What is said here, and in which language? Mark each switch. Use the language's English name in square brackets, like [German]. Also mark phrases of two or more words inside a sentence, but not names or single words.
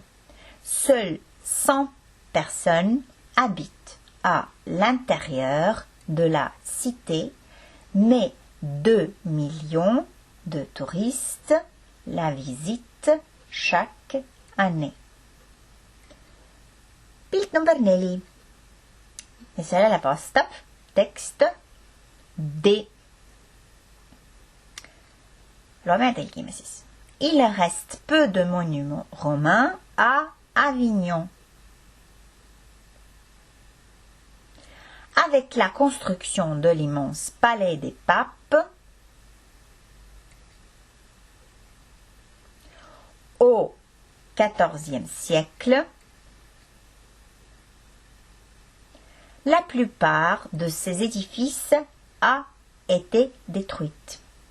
[French] Seules 100 personnes habitent à l'intérieur de la cité, mais 2 millions de touristes la visitent chaque année. [Estonian] Pilt number 4. Ja sellele vastab tekst D. Loeme ja tõlgime siis. [French] Il reste peu de monuments romains à Avignon. avec la construction de l'immense palais des papes au XIVe siècle, la plupart de ces édifices a été détruite.